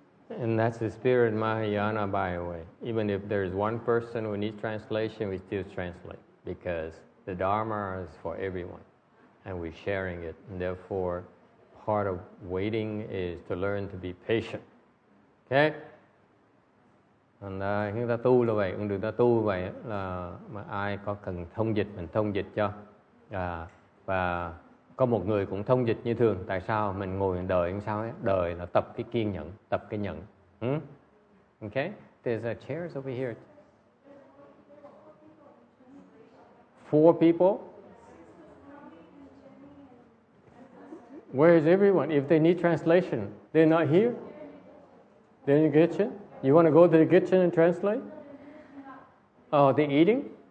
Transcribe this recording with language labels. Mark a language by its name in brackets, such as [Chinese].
[English] And that's the spirit Mahayana, by the way. Even if there's one person who needs translation, we still translate, because the Dharma is for everyone, and we're sharing it. And therefore, part of waiting is to learn to be patient. Okay? [Vietnamese] Còn chúng ta tu là vậy, con đường ta tu vậy là mà ai có cần thông dịch mình thông dịch cho. Và có một người cũng thông dịch như thường. Tại sao mình ngồi đợi làm sao ấy? Đời là tập cái kiên nhẫn, tập cái nhẫn. Okay? [English] There's a chairs over here. 4 people. Where is everyone? If they need translation, they're not here. They're in the kitchen. You want to go to the kitchen and translate? Oh, they're eating?